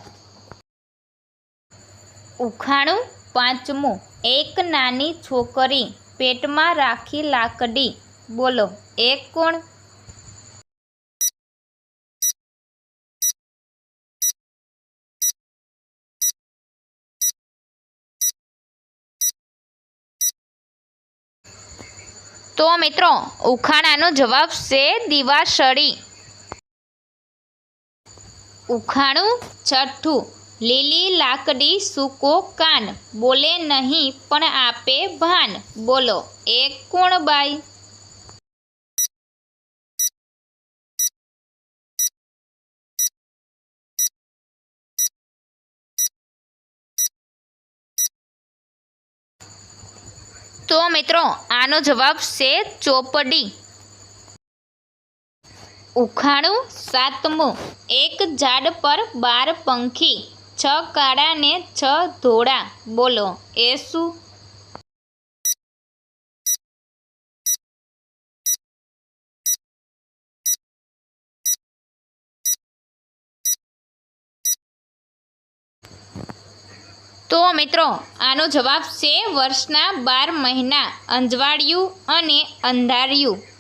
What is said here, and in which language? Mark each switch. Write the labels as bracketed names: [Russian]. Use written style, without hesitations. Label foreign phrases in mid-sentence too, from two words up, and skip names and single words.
[Gujarati] ઉખાણું પાંચમું એક નાની છોકરી, પેટમાં રાખી લાકડી, બોલો એ કોણ? તો મિત્રો ઉખાણાનો જવાબ છે दीवासળી। ઉખાણું છઠ્ઠું લીલી લાકડી સૂકો કાન, બોલે નહીં પણ આપે ભાન, બોલો એ કોણ બાઈ? તો મિત્રો આનો જવાબ છે ચોપડી। ઉખાણું સાતમું એક ઝાડ પર 12 પંખી, 6 કાળા ને 6 ધોળા, બોલો એ શું? તો મિત્રો આનો જવાબ છે વર્ષના 12 મહિના, અજવાળિયું અને અંધારિયું।